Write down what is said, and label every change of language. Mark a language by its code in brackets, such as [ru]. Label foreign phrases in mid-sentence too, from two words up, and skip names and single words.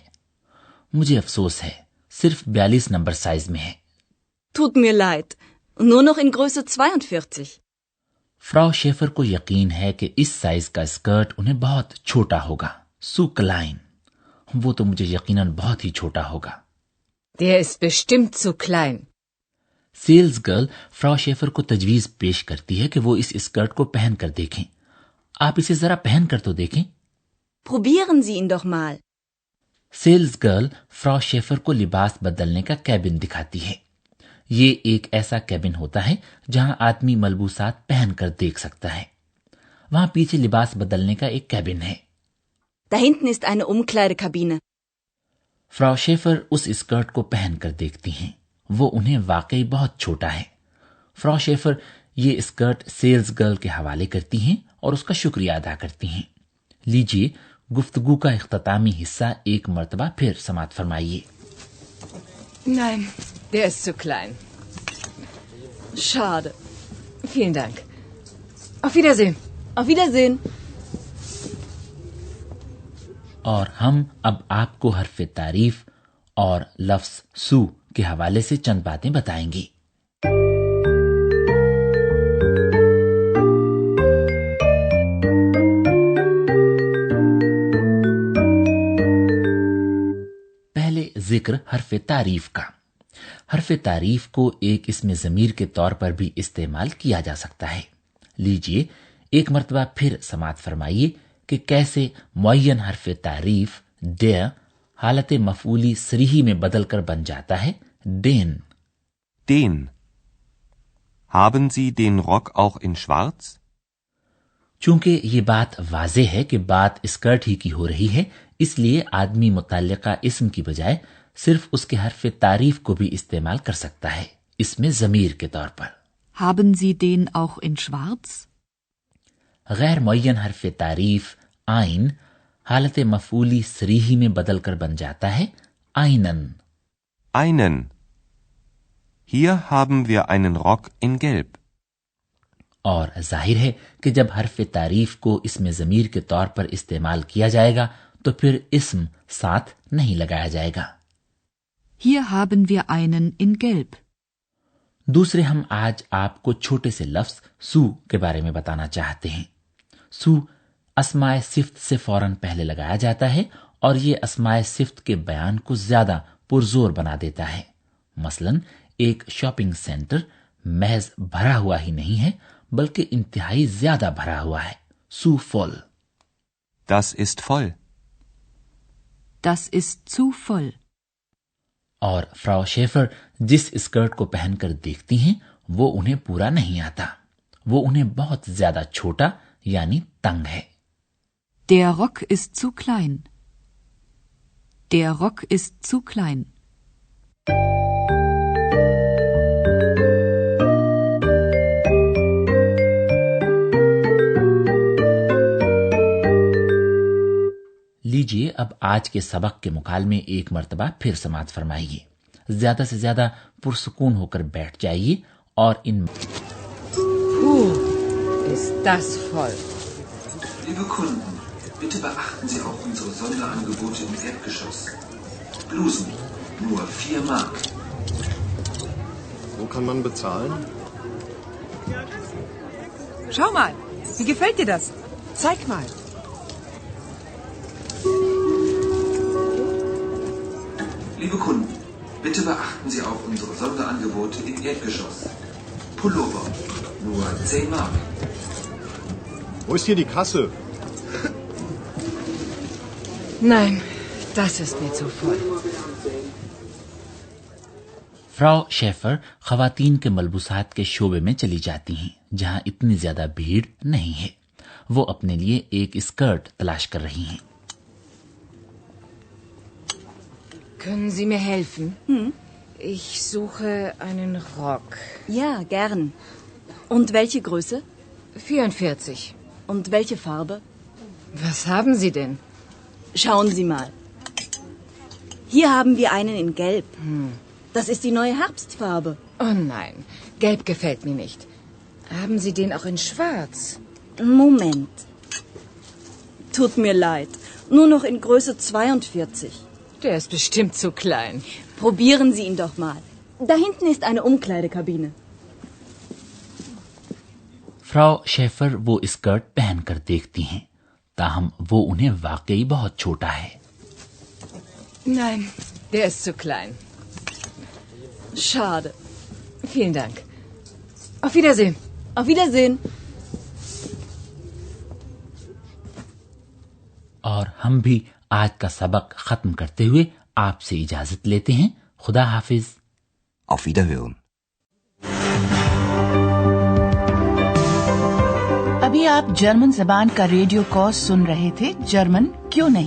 [ur] مجھے افسوس ہے، صرف 42 نمبر سائز میں ہے. [de] Tut mir leid. Nur noch in Größe 42. [ur] फ्रॉ शेफर کو یقین ہے کہ اس سائز کا اسکرٹ انہیں بہت چھوٹا ہوگا। [de] So klein, [ur] وہ تو مجھے یقیناً بہت ہی چھوٹا ہوگا. [de] Der ist bestimmt zu klein. [en] sales girl [ur] फ्रॉ शेफर کو تجویز پیش کرتی ہے کہ وہ اس اسکرٹ کو پہن کر دیکھیں। آپ اسے ذرا پہن کر تو دیکھیں. [de] Probieren Sie ihn doch mal. [en] sales girl [ur] फ्रॉ शेफर کو لباس بدلنے کا کیبن دکھاتی ہے। یہ ایک ایسا کیبن ہوتا ہے جہاں آدمی ملبوسات پہن کر دیکھ سکتا ہے. وہاں پیچھے لباس بدلنے کا ایک کیبن ہے. [de] Da hinten ist eine Umkleidekabine. [ur] फ्रॉ शेफर اس اسکرٹ کو پہن کر دیکھتی ہیں। وہ انہیں واقعی بہت چھوٹا ہے۔ फ्रॉ शेफर یہ اسکرٹ [en] sales girl [ur] کے حوالے کرتی ہیں اور اس کا شکریہ ادا کرتی ہیں. لیجیے گفتگو کا اختتامی حصہ ایک مرتبہ پھر سماعت فرمائیے. [de] Nein, der ist zu klein. Schade. Vielen Dank. Auf Wiedersehen. Auf Wiedersehen. [ur] اور ہم اب آپ کو حرف تعریف اور لفظ سو کے حوالے سے چند باتیں بتائیں گے. پہلے ذکر حرف تعریف کا. حرف تعریف کو اسم ضمیر کے طور پر بھی استعمال کیا جا سکتا ہے. لیجیے ایک مرتبہ پھر سماعت فرمائیے کہ کیسے معین حرف تعریف डेर حالت مفعولی صریحی میں بدل کر بن جاتا ہے den. [de] Den. Haben Sie den Rock auch in Schwarz? [ur] چونکہ یہ بات واضح ہے کہ بات اسکرٹ ہی کی ہو رہی ہے، اس لیے آدمی متعلقہ اسم کی بجائے صرف اس کے حرف تعریف کو بھی استعمال کر سکتا ہے، اسم ضمیر کے طور پر. [de] Haben Sie den auch in Schwarz? [ur] غیر معین حرف تعریف आइन حالت مفعولی صریحی میں بدل کر بن جاتا ہے आइनन। [de] Einen. Hier haben wir einen Rock in Gelb. [ur] اور ظاہر ہے کہ جب حرف تعریف کو اسم ضمیر کے طور پر استعمال کیا جائے گا تو پھر اسم ساتھ نہیں لگایا جائے گا. [de] Hier haben wir einen in Gelb. [ur] دوسرے ہم آج آپ کو چھوٹے سے لفظ سو کے بارے میں بتانا چاہتے ہیں. سو اسمائے صفت سے فوراً پہلے لگایا جاتا ہے اور یہ اسمائے صفت کے بیان کو زیادہ پرزور بنا دیتا ہے. مثلاً ایک [en] shopping center [ur] محض بھرا ہوا ہی نہیں ہے بلکہ انتہائی زیادہ بھرا ہوا ہے. [de] So voll. Das ist voll. Das ist zu voll. [ur] اور फ्रॉ शेफर جس اسکرٹ کو پہن کر دیکھتی ہیں وہ انہیں پورا نہیں آتا। وہ انہیں بہت زیادہ چھوٹا یعنی تنگ ہے. [de] Der Rock ist zu klein. Der Rock ist zu klein. [ur] لیجیے اب آج کے سبق کے مکالمے ایک مرتبہ پھر سماعت فرمائیے. زیادہ سے زیادہ پرسکون ہو کر بیٹھ جائیے اور ان [de] Ist das voll. Liebe Kunden, bitte beachten Sie auch unsere Sonderangebote im Erdgeschoss. Blusen, nur 4 Mark. Wo kann man bezahlen? Schau mal, wie gefällt dir das? Zeig mal. Liebe Kunden, bitte beachten Sie auch unsere Sonderangebote im Erdgeschoss. Pullover, nur 10 Mark. Wo ist hier die Kasse? Nein, das ist mir zu voll. [ur] फ्राउ शेफर خواتین کے ملبوسات کے شعبے میں چلی جاتی ہیں جہاں اتنی زیادہ بھیڑ نہیں ہے। وہ اپنے لیے ایک اسکرٹ تلاش کر رہی ہیں. [de] Können Sie mir helfen? Ich suche einen Rock. Ja, gern. Und welche Größe? 44. Und welche Farbe? Was haben Sie denn? Schauen Sie mal. Hier haben wir einen in Gelb. Das ist die neue Herbstfarbe. Oh nein, Gelb gefällt mir nicht. Haben Sie den auch in Schwarz? Moment. Tut mir leid. Nur noch in Größe 42. Der ist bestimmt zu klein. Probieren Sie ihn doch mal. Da hinten ist eine Umkleidekabine. [ur] फ्राउ शेफर وہ اسکرٹ پہن کر دیکھتی ہیں، تاہم وہ انہیں واقعی بہت چھوٹا ہے। [de] Nein, der ist zu klein. Schade. Vielen Dank. Auf Wiedersehen. Auf Wiedersehen. [ur] اور ہم بھی آج کا سبق ختم کرتے ہوئے آپ سے اجازت لیتے ہیں. خدا حافظ. [de] Auf Wiederhören. [ur] ابھی آپ جرمن زبان کا [en] radio course [ur] سن رہے تھے، جرمن کیوں نہیں.